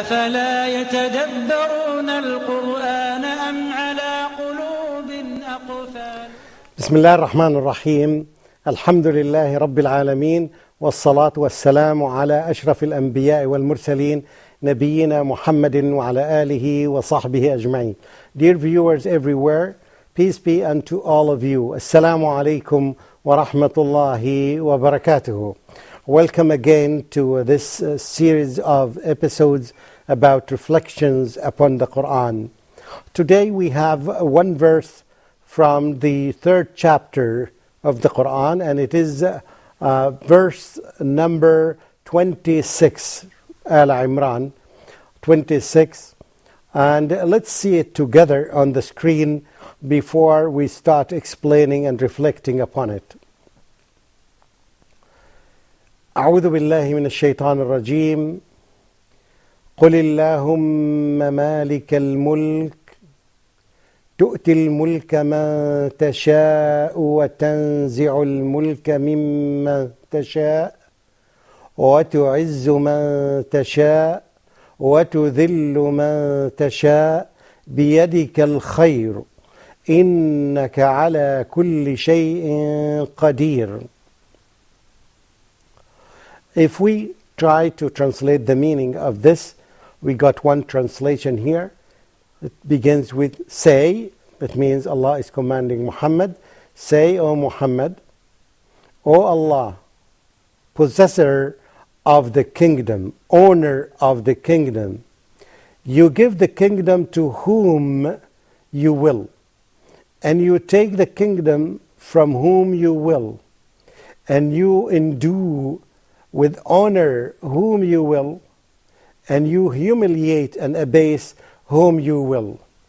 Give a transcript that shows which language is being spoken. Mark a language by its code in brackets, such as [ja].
[ar] أفلا يتدبرون القرآن أم على قلوب أقفالها. بسم الله الرحمن الرحيم. الحمد لله رب العالمين، والصلاة والسلام على أشرف الأنبياء والمرسلين نبينا محمد وعلى آله وصحبه أجمعين. [en] Dear viewers everywhere, peace be unto all of you. [ar] Assalamu alaikum wa rahmatullahi wa barakatuhu. [en] Welcome again to this series of episodes about reflections upon the Quran. Today we have one verse from the third chapter of the Quran, and it is verse number 26, Al-Imran 26. And let's see it together on the screen before we start explaining and reflecting upon it. [ar] أعوذ بالله من الشيطان الرجيم. قل اللهم مالك الملك تؤتي الملك من تشاء وتنزع الملك ممن تشاء وتعز من تشاء وتذل من تشاء بيدك الخير إنك على كل شيء قدير. [en] If we try to translate the meaning of this, we got one translation here. It begins with say. That means Allah is commanding Muhammad, say, O Muhammad, O Allah, possessor of the kingdom, owner of the kingdom, you give the kingdom to whom you will, and you take the kingdom from whom you will, and you endue with honor whom you will, and you humiliate and abase whom you will.